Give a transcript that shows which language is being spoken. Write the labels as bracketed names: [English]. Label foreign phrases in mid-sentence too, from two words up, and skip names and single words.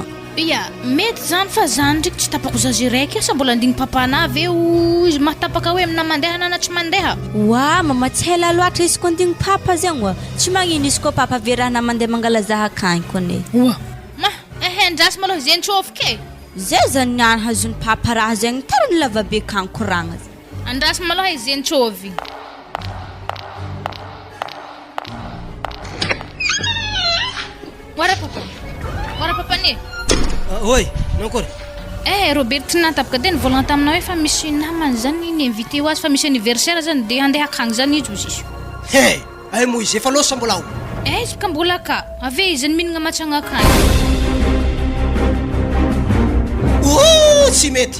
[Malagasy] Ia, mety zany fa zany ndraiky tsy tapako zazy raiky sa mbola andigny papana ve izy mahatapaka hoe amina mandeha na tsy mandeha. Waaah mama tsy hela loatra izy ko andigny papa zegny wa. Tsy magnino izy ko papa verana mandeha mangala za akagny kone. Ndrasy malo zeny tsôfy ke. Zay zany niany hazony papa raha zegny tarany lava be kagny koragna. Andrasy malo zeny tsôvy. Wara papa ne. Oi, nankory? Robert natapaka den volagna tamina hoe fa misy namany zany ny invité ho azy fa misy anniversaire zany de andeha akagny zany izy izy. Ay mo izy efa losa mbola. Izy ka mbola ka. Ave izy mihinagna matsagna akagny. Tsy mety.